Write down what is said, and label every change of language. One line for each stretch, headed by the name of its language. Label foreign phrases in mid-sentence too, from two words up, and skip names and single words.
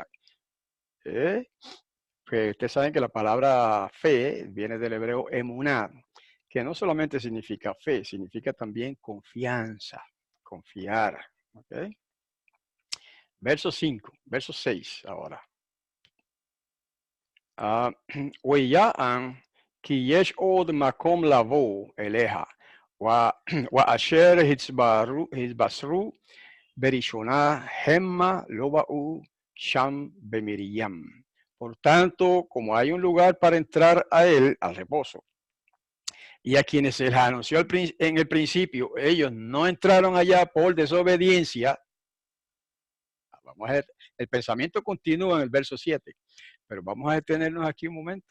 Spanish: Pues ustedes saben que la palabra fe viene del hebreo emuná, que no solamente significa fe, significa también confianza, confiar. ¿Okay? Verso 5, verso 6 ahora.
Hebrew: כי יש עוד מקום לבוא אליך, ואשר התבשרו בראשונה המה לא באו שם במרים.
Spanish: Por tanto, como hay un lugar para entrar a él, al reposo, Y a quienes se les anunció en el principio, ellos no entraron allá por desobediencia. Vamos a ver, el pensamiento continúa en el verso 7, pero vamos a detenernos aquí un momento.